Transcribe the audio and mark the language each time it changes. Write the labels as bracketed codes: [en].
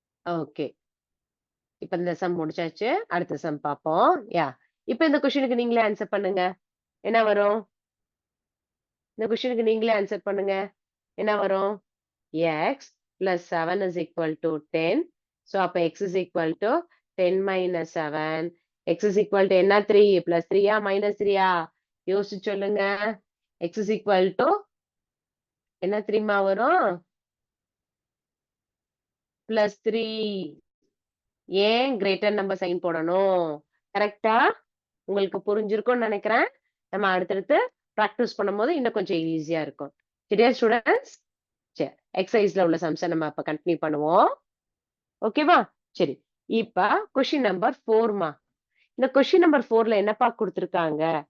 [ta] Okay. இப்ப இந்த some முடிச்சாச்சு. அடுத்த சம் பாப்போம். இப்ப இந்த கொஸ்டினுக்கு நீங்களே ஆன்சர் பண்ணுங்க. என்ன வரும்? இந்த கொஸ்டினுக்கு நீங்களே ஆன்சர் பண்ணுங்க. என்ன வரும்? [en] x plus 7 is equal to 10. So அப்ப x is equal to 10 minus 7. x is equal to என்ன 3 plus 3 minus 3 [ta] யோசிச்சு சொல்லுங்க. [en] x is equal to [ta] என்ன தெரியுமா வரும்? [en] plus 3. [ta] ஏன் கிரேட்டர் நம்பர் சைன் போடணும்? கரெக்ட்டா? உங்களுக்கு புரிஞ்சிருக்கும்னு நெனைக்கிறேன். நம்ம அடுத்தடுத்து பிராக்டிஸ் பண்ணும்போது இன்னும் கொஞ்சம் ஈஸியா இருக்கும். சரியா ஸ்டூடண்ட்ஸ்? சரி. எக்ஸர்சைஸ்ல உள்ள சம்ஸ நம்ம அப்ப கன்டின்யூ பண்ணுவோம். ஓகேவா? சரி. இப்ப கொஸ்டின் நம்பர் 4மா. இந்த கொஸ்டின் நம்பர் 4ல என்னப்பா குடுத்துருக்காங்க?